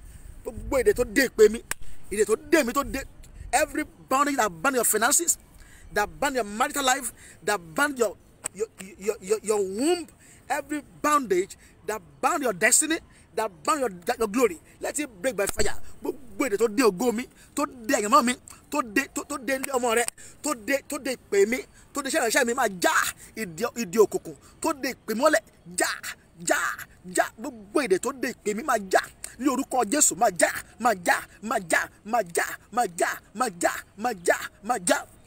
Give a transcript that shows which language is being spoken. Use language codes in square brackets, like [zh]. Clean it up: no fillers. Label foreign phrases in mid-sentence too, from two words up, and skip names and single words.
[en] Every bondage that ban your finances, that ban your marital life, that ban your womb, every bondage that ban your destiny, that ban your glory, let it break by fire. [yo] To de ogo mi, to de ẹ̀yàn mi, to de ọmọ rẹ, to de pè mí, to de ṣẹ́ mi máa já ìdí òkùnkùn, to de pè mọ́lẹ̀ já gbogbo èdè tó de pè mí máa já ní orúkọ Jésù máa já.